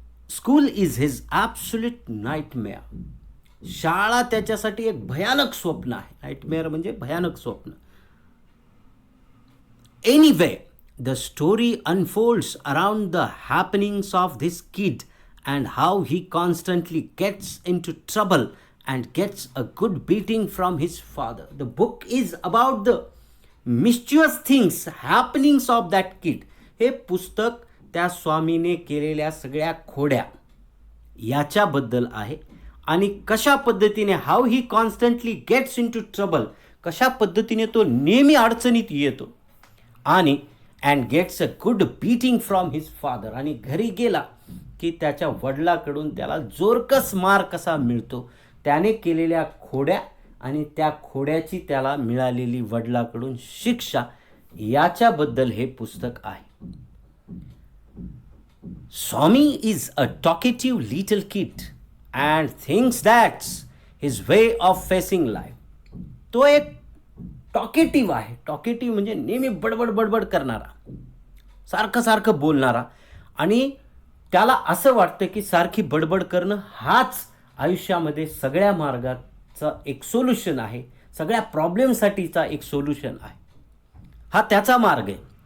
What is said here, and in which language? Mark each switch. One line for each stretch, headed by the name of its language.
English: School is his absolute nightmare.
Marathi: शाळा त्याच्यासाठी एक भयानक स्वप्न आहे. नाईटमेअर म्हणजे भयानक स्वप्न.
English: Anyway, the story unfolds around the happenings of this kid and how he constantly gets into trouble and gets a good beating from his father. The book is about the mischievous things, happenings of that kid.
Marathi: हे पुस्तक त्या स्वामीने केलेल्या सगळ्या खोड्या याच्याबद्दल आहे आणि कशा पद्धतीने
English: how he constantly gets into trouble,
Marathi: कशा पद्धतीने तो नेहमी अडचणीत येतो आणि
English: and gets a good beating from his father,
Marathi: आणि घरी गेला की त्याच्या वडिलाकडून त्याला जोरकस मार कसा मिळतो, त्याने केलेल्या खोड्या आणि त्या खोड्याची त्याला मिळालेली वडिलाकडून शिक्षा, याच्याबद्दल हे पुस्तक आहे.
English: Swami is a talkative little kid and thinks that's his way of facing life.
Marathi: तो एक टॉकेटिव्ह आहे. टॉकेटिव्ह म्हणजे नेहमी बडबड बडबड करणारा, सारखं सारखं बोलणारा, आणि त्याला असं वाटतं की सारखी बडबड करणं हाच आयुष्यामध्ये सगळ्या मार्गाचा एक सोल्युशन आहे, सगळ्या प्रॉब्लेमसाठीचा एक सोल्युशन आहे. हा त्याचा मार्ग आहे.